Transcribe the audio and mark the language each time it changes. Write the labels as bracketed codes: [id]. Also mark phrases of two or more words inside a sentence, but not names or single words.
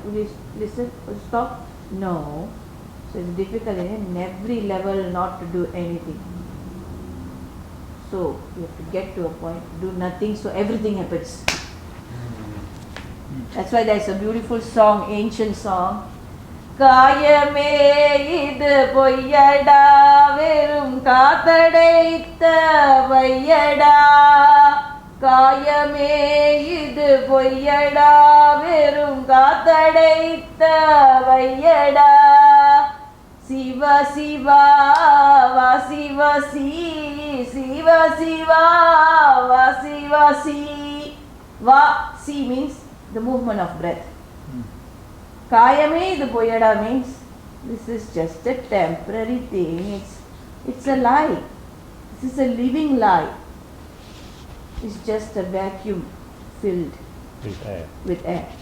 [en] Will you listen? Will you stop? No. So it's difficult in every level not to do anything. So you have to get to a point, do nothing, so everything happens. That's why there's a beautiful song, ancient song. [ta] காயமே இது பொய்யடா வெறும் காற்றடைத்த பையடா. காயமே இது பொய்யடா வெறும் காற்றடைத்த பையடா. சிவ சிவ வசி வசி சிவ சிவ வசி வசி. [en] Vasi means the movement of breath. [ta] Kayame the Boyada [en] means this is just a temporary thing. It's a lie. This is a living lie. It's just a vacuum filled with air.